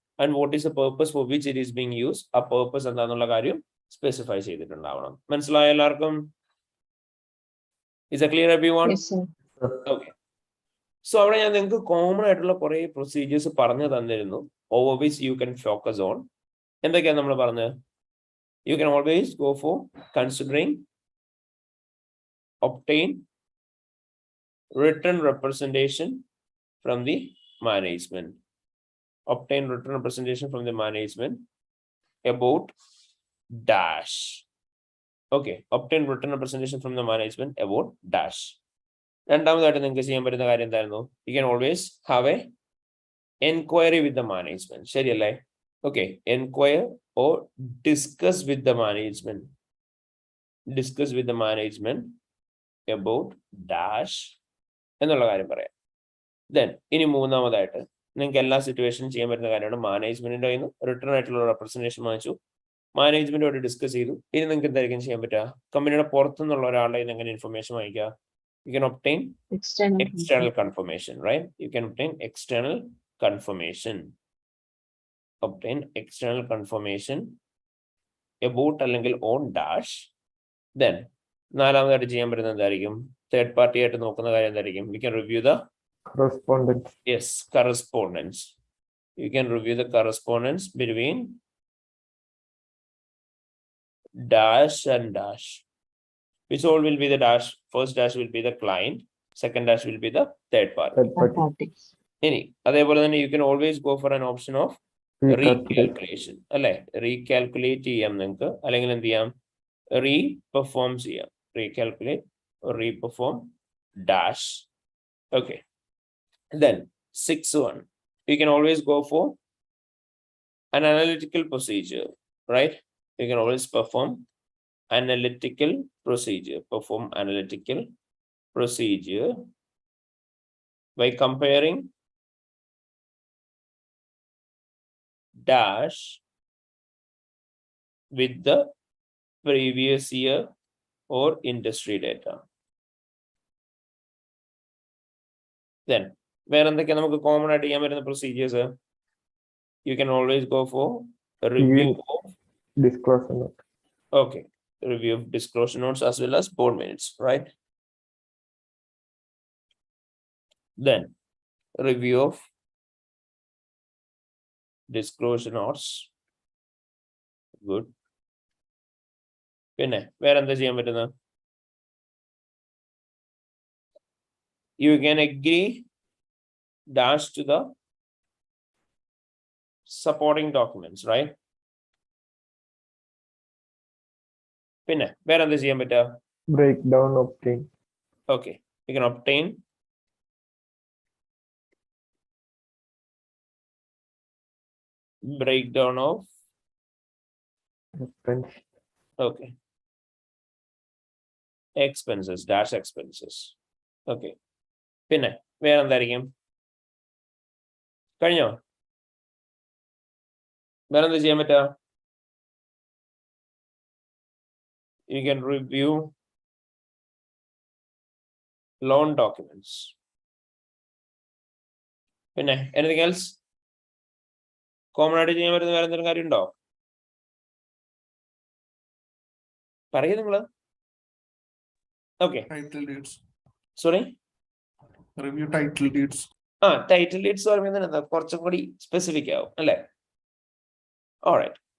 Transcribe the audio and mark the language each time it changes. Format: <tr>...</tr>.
<en>and what is a purpose for which it is being use</en> <ml>ആ purpose എന്താണെന്നുള്ള കാര്യം specify ചെയ്തിട്ടുണ്ടാവണം. മനസ്സിലായ എല്ലാവർക്കും?</ml> <en>Is that clear, everyone? Yes, sir. Okay.</en> <ml>So അവിടെ ഞാൻ നിങ്ങൾക്ക് കോമൺ ആയിട്ടുള്ള കുറെ പ്രൊസീജിയേഴ്സ് പറഞ്ഞു തന്നിരുന്നു.</ml> <en>Over which you can focus on.</en> <ml>എന്തൊക്കെയാണ് നമ്മൾ പറഞ്ഞത്?</ml> <en>You can always go for considering, obtain written representation from the management. Obtain written representation from the management about dash. Okay, obtain written representation from the management about dash.</en> <ml>രണ്ടാമതായിട്ട് നിങ്ങൾക്ക് ചെയ്യാൻ പറ്റുന്ന കാര്യം എന്തായിരുന്നു?</ml> <en>You can always have a enquiry with the management.</en> <ml>ശരിയല്ലേ?</ml> <en>Okay, enquire or discuss with the management. Discuss with the management about dash</en> <ml>എന്നുള്ള കാര്യം പറയാം. Then ഇനി മൂന്നാമതായിട്ട് നിങ്ങൾക്ക് എല്ലാ സിറ്റുവേഷനും ചെയ്യാൻ പറ്റുന്ന കാര്യമാണ് മാനേജ്മെന്റിന്റെ കയ്യിൽ നിന്ന് റിട്ടേൺ ആയിട്ടുള്ള റെപ്രസെന്റേഷൻ വാങ്ങിച്ചു, മാനേജ്മെന്റോട് ഡിസ്കസ് ചെയ്തു. ഇനി നിങ്ങൾക്ക് എന്തായിരിക്കും ചെയ്യാൻ പറ്റുക? കമ്പനിയുടെ പുറത്തുനിന്നുള്ള ഒരാളുടെ എങ്ങനെ ഇൻഫർമേഷൻ വാങ്ങിക്കുക?</ml> <en>You can obtain external confirmation, right? You can obtain external confirmation. Obtain external confirmation about അല്ലെങ്കിൽ on dash.</en> <ml>Then നാലാമതായിട്ട് ചെയ്യാൻ പറ്റുന്ന എന്തായിരിക്കും? തേർഡ് പാർട്ടി ആയിട്ട് നോക്കുന്ന കാര്യം എന്തായിരിക്കും?</ml> <en>We can review the correspondence. Yes, correspondence. You can review the correspondence between dash and dash. Which all will be the dash? First dash will be the client, second dash will be the third party. Third Third party. parties.</en> <ml>ഇനി അതേപോലെ തന്നെ</ml> <en>you can always go for an option of recalculation അല്ലെ?</en> <ml>Recalculate ചെയ്യാം നിങ്ങൾക്ക്, അല്ലെങ്കിൽ എന്ത് ചെയ്യാം? റീപെർഫോം ചെയ്യാം.</ml> <en>Recalculate, reperform dash. Okay. Then 6-1. You can always go for an analytical procedure, right? You can always perform analytical procedure. Perform analytical procedure by comparing dash with the previous year or industry data.</en> <ml>Then വേറെ എന്തൊക്കെയാണ് നമുക്ക് common ആയിട്ട് ചെയ്യാൻ പറ്റുന്ന procedures?</ml> <en>You can always go for a review of disclosure note. Okay, review of disclosure notes as well as board minutes, right? Then review of disclosure notes. Good.</en> <ml>പിന്നെ വേറെ എന്താ ചെയ്യാൻ പറ്റുന്നത്?</ml> <en>You can agree dash to the supporting documents, right?</en> <ml>പിന്നെ വേറെ എന്താ ചെയ്യാൻ പറ്റുക?</ml> <en>Breakdown obtain. Okay, you can obtain breakdown of Expense. okay expenses, dash expenses.</en> <ml>Okay, പിന്നെ വേറെ എന്തായിരിക്കും? കഴിഞ്ഞോ? വേറെ എന്താ ചെയ്യാൻ പറ്റുക?</ml> <en>You can review loan documents. പിന്നെ anything else?</en> <ml>കോമൺ ആയിട്ട് ചെയ്യാൻ പറ്റുന്ന വേറെ എന്തെങ്കിലും കാര്യമുണ്ടോ? പറയൂ നിങ്ങള്. Okay,</ml> <en>Title deeds.</en> <ml>Sorry.</ml> <en>Review title deeds.</en> <ml>Title deeds പറയുന്നത് എന്താ, കുറച്ചും കൂടി സ്പെസിഫിക് ആവും അല്ലേ? ഓൾറൈറ്റ്.</ml>